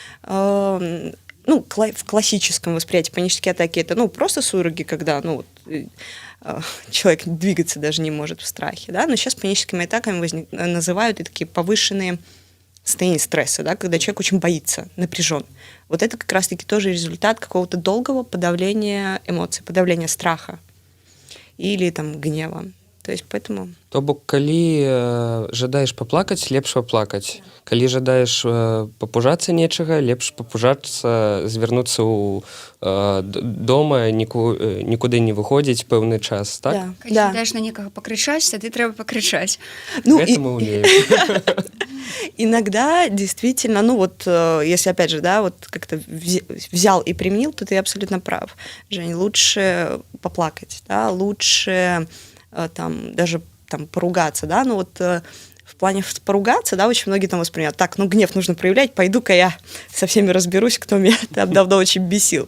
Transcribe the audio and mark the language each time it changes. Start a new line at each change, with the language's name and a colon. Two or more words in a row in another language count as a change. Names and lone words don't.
Russian: в классическом восприятии панические атаки это, просто судороги, когда, человек двигаться даже не может в страхе, да, но сейчас паническими атаками называют и такие повышенные состояния стресса, да, когда человек очень боится, напряжен. Вот это как раз-таки тоже результат какого-то долгого подавления эмоций, подавления страха или там гнева. То есть поэтому...
Belarusian: То бок, калі жадаеш паплакаць, лепш паплакаць. Калі жадаеш папужацца нечага, лепш папужацца, звярнуцца ў дома, нікуды не выходзіць пэўны час, так?
Russian: Да.
Belarusian: Калі жадаеш на некага пакрычаць, тады трэба пакрычаць. Гэта мы умеем.
Russian: Иногда действительно, если опять же, да, вот как-то взял и применил, то ты абсолютно прав, Жень, лучше поплакать, да, лучше даже поругаться, да, в плане поругаться, да, очень многие там воспринимают, так, гнев нужно проявлять, пойду-ка я со всеми разберусь, кто меня там давно очень бесил.